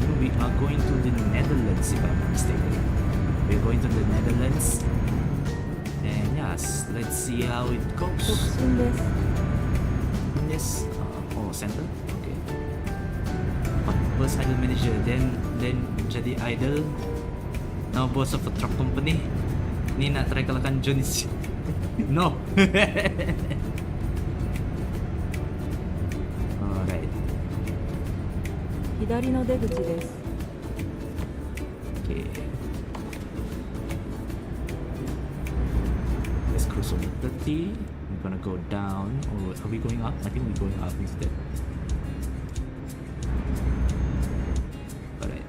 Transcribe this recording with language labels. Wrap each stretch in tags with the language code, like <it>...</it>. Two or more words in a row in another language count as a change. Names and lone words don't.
<en>We are going to the Netherlands, if I'm not mistaken. We're going to the Netherlands. And yes, let's see how it</en> <ja>直</ja> <en>goes.</en> <ja>進です</ja> <en>Yes. Oh, center. Okay. Oh, first idol manager, then jadi idol. Now boss of a truck company.</en> <ms>Ni nak try kalahkan Jonis.</ms> <en>No. Alright.</en> <ja>左の出口です</ja> <en>Okay. Let's cross over 30. We're gonna go down. Or are we going up? I think we're going up instead. Alright.</en>